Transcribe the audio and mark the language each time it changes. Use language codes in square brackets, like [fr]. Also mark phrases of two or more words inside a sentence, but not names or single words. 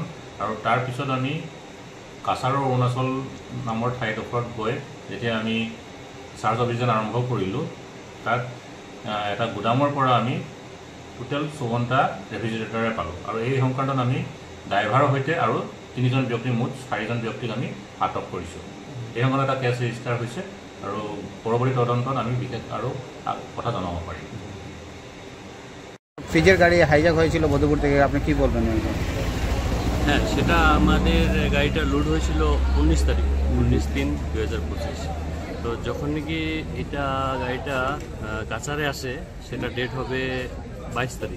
[as] আৰু তাৰপিছত আমি কাছাৰৰ অৰুণাচল নামৰ ঠাইডোখৰত গৈ যেতিয়া আমি চাৰ্জ অভিযান আৰম্ভ কৰিলোঁ তাত এটা গুদামৰ পৰা আমি টোটেল 54টা ৰেফ্ৰিজাৰেটাৰে পালোঁ। আৰু এই সংক্ৰান্তত আমি ড্ৰাইভাৰৰ সৈতে আৰু 3জন ব্যক্তি মুঠ 4জন ব্যক্তিক আমি আটক কৰিছোঁ। এই সংক্ৰান্তত এটা [en] case register [as] হৈছে আৰু পৰৱৰ্তী তদন্তত আমি বিশেষ আৰু কথা জনাব পাৰিম। [bn] ফ্রিজের গাড়ি হাইজ্যাক হয়েছিল বদরপুর থেকে, আপনি কি বলবেন? হ্যাঁ, সেটা আমাদের গাড়িটা লোড হয়েছিল 19 তারিখ 19/3/2025। তো যখন নাকি এটা গাড়িটা কাছারে আসে সেটা ডেট হবে 22 তারিখ।